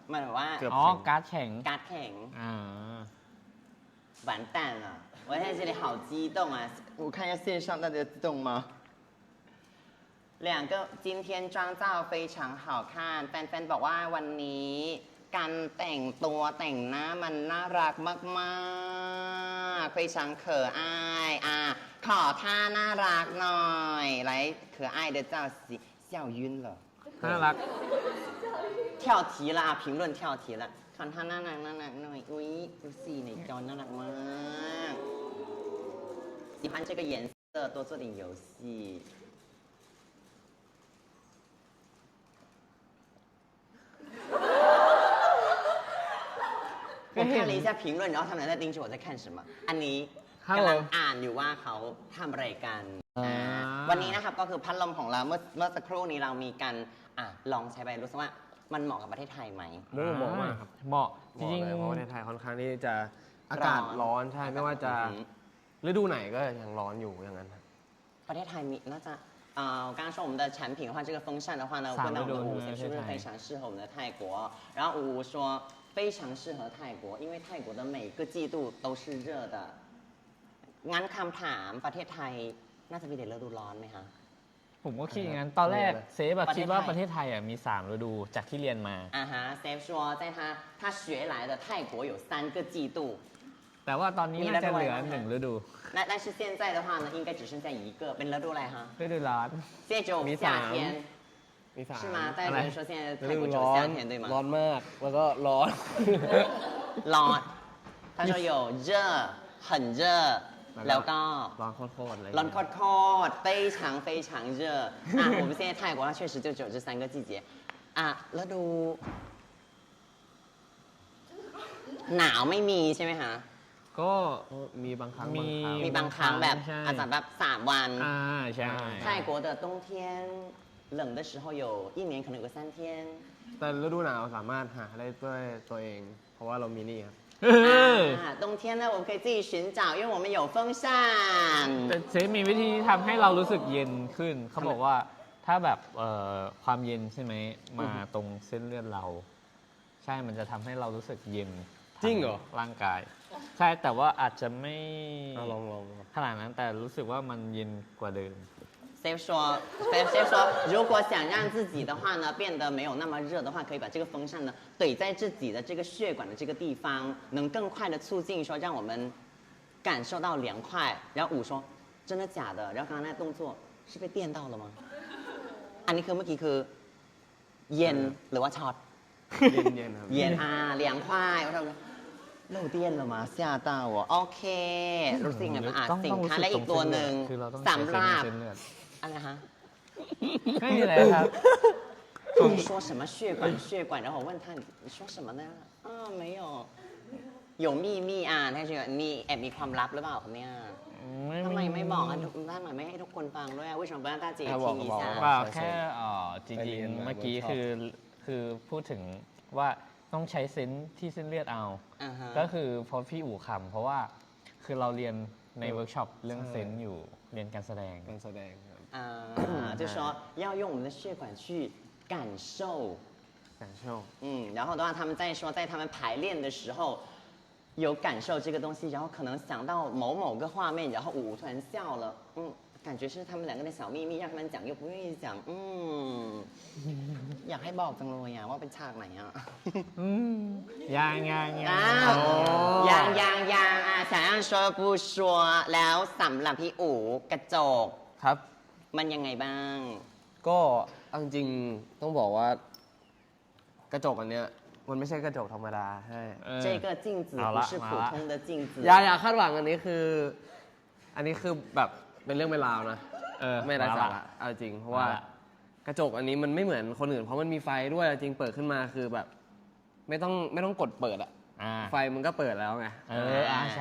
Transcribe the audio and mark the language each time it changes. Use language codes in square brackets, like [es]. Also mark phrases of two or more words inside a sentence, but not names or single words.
[th] มันแบบว่า เกือบ อ๋อ การ์ดแข็ง การ์ดแข็ง อ่า [zh] 完蛋了！我在这里好激动啊！我看一下线上大家激动吗？2个今天妆造非常好看 [th] แฟนๆบอกว่าวันนี้การแต่งตัวแต่งหน้ามันน่ารักมากๆ [zh] 非常可爱 [th] ขอท่าน่ารักหน่อย [zh] 来可爱的造型笑晕了 [th] น่ารัก [zh] 跳题了评论跳题了 [th] ขอท่าน่ารักน่ารักหน่อยอุ้ยดูสิในจอน่ารักมาก [zh] 喜欢这个颜色多做点游戏我看了一下评论，然后他们在盯着我在看什么。 [th] อันนี้กำลังอ่านอยู่ว่าเขาทำอะไรกันวันนี้นะครับก็คือพัดลมของเราเมื่อสักครู่นี้เรามีการลองใช้ไปรู้สึกว่ามันเหมาะกับประเทศไทยไหม เหมาะมากครับ เหมาะ เห จ มาะ ริง เลยเพราะว่าในไทยค่อนข้างที่จะอากาศร้อนใช่ไม่ว่าจะฤดูไหนก็ยังร้อนอยู่อย่างนั้นครับ ประเทศไทยมีน่าจะ [zh] 刚刚说我们的产品的话，这个风扇的话呢，问到我们的五是不是非常适合我们的泰国？然后五说非常适合泰国，因为泰国的每个季度都是热的。 [th] งั้นคำถามประเทศไทยน่าจะมีแต่ฤดูร้อนไหมคะ ผมก็คิดอย่างนั้น ตอนแรกเซฟอะคิดว่าประเทศไทยอะมี3ฤดูจากที่เรียนมา [zh] Steve 说在他学来的泰国有3个季度， [th] แต่ว่าตอนนี้น่าจะเหลือ1ฤดู [zh] 但是现在的话呢，应该只剩下一个， [th] เป็นฤดูอะไรคะ ฤดูร้อน [zh] 现在只有夏天， [th] มีสาม [zh] 是吗？大家觉得说现在泰 [th] ฤ [zh] 国 [th] ดู [zh] 只有 [th] ร้อ [zh] 夏 [th] น [zh] 天对吗？ [th] ร้อนมาก แล้วก็ร้อน [zh] ร้อน他说有热很热 [th] แล้วก็ ร้อนโคตรๆเลย ร้อนโคตร [zh] 非常非常热我们现在泰国它确实就只有这3个季节 [th] ฤดูหนาวไม่มีใช่ไหมคะ ก็ มีบางครั้ง มีบางครั้งแบบ ใช่ อาจจะแบบ3 วัน ใช่ [zh] 泰国的冬天冷的时候有一年可能有个3天 [th] แต่ฤดูหนาวสามารถหาได้ด้วยตัวเอง เพราะว่าเรามีนี่ครับ [zh] 冬天呢我们可以自己寻找因为我们有风扇 [th] แต่เซฟมีวิธีทำให้เรารู้สึกเย็นขึ้น เขาบอกว่าถ้าแบบความเย็นใช่ไหมมาตรงเส้นเลือดเรา ใช่มันจะทำให้เรารู้สึกเย็น จริงเหรอ ร่างกาย ใช่แต่ว่าอาจจะไม่ ลอง ขนาดนั้นแต่รู้สึกว่ามันเย็นกว่าเดิม [zh] Steve 说，如果想让自己的话呢变得没有那么热的话，可以把这个风扇呢怼在自己的这个血管的这个地方，能更快的促进说让我们感受到凉快。然后五说，真的假的？然后刚刚那动作是被电到了吗？ [th] อันนี้คือเมื่อกี้คือเย็นหรือว่าช็อต เย็นๆครับ เย็น [zh] 凉快我说漏电了吗吓到我 [th] โอเครู้สึกไงบ้างสินค้าและอีกตัวหนึ่ง คือเราต้อง สำหรับ เส้นเลือด อะไรฮะ ไม่มีอะไรครับ [zh] 他说什么血管，然后我问他你说什么呢？啊，没有，有秘密啊，他说 [th] มีแอบมีความลับหรือเปล่าครับเนี่ยทำไมไม่บอกอ่ะทำไมไม่ให้ทุกคนฟังด้วย [zh] 为什么不让大家也听一下 [th] เปล่าแค่จริงๆเมื่อกี้คือพูดถึงว่าต้องใช้เซนส์ที่เส้นเลือดเอา อ่าฮะ ก็คือเพราะพี่อู๋คำเพราะว่าคือเราเรียนในเวิร์กช็อปเรื่องเซนส์อยู่เรียนการแสดง การแสดงครับ [zh] 啊，就说要用我们的血管去感受， [th] การโชค [zh] 然后的话他们在说在他们排练的时候有感受这个东西，然后可能想到某个画面，然后舞突然笑了，感觉是他们两个的小秘密，让他们讲又不愿意讲， [th] อยากให้บอกจังเลยอ่ะว่าเป็นฉากไหนอ่ะ ยัง อ้าวยังอ่ะ [zh] 想让说不说 [th] แล้วสำหรับพี่อู๋กระจก ครับ มันยังไงบ้าง ก็เอาจริงๆต้องบอกว่ากระจกอันเนี้ยมันไม่ใช่กระจกธรรมดาใช่ [zh] 这个镜子不是普通的镜子 [th] อย่าคาดหวังอันนี้คือ อันนี้คือแบบเป็นเรื่องเป็นราวนะ ไม่ได้สาระเอาจริงเพราะว่ากระจกอันนี้มันไม่เหมือนคนอื่นเพราะมันมีไฟด้วยจริงเปิดขึ้นมาคือแบบ ไม่ต้องกดเปิดอะไฟมันก็เปิดแล้วไง ใช่